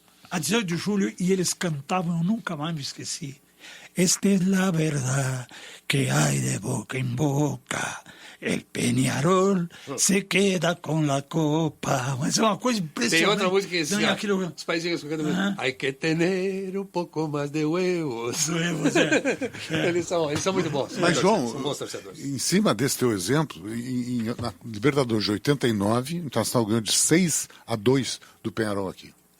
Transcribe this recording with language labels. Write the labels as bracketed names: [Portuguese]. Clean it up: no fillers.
[Portuguese] A 18 de julho, e eles cantavam, eu nunca mais me esqueci. [Spanish] Esta es la verdad que hay de boca en boca. El Peñarol se queda com la copa. [Portuguese] Mas é uma coisa impressionante. Tem outra música que diz assim, os paizinhos cantando [Spanish] hay que tener un poco más de huevos. [Portuguese] Eles são muito bons. Mas, João, são bons torcedores. Em cima desse teu exemplo, na Libertadores de 89, o Internacional ganhou de 6-2 do Peñarol aqui.